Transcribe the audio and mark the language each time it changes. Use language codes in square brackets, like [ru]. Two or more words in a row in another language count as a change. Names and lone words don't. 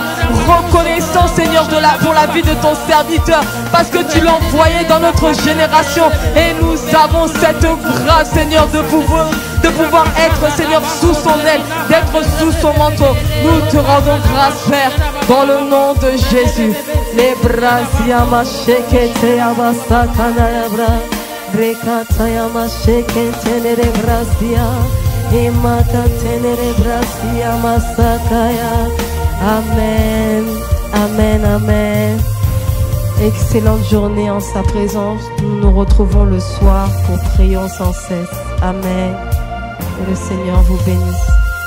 [fr] Reconnaissants, Seigneur, pour la vie de ton serviteur. Parce que tu l'as envoyé dans notre génération. Et nous avons cette grâce, Seigneur, de pouvoir être, Seigneur, sous son aile, d'être sous son manteau. Nous te rendons grâce, Père, dans le nom de Jésus. Les bras yama shekete yabasa kanayabra, rekata yama shekete nere brasia, imaka tenere brasia masakaya. Amen, amen, amen. Excellente journée en sa présence. Nous nous retrouvons le soir pour prier sans cesse. Amen. Et le Seigneur vous bénisse.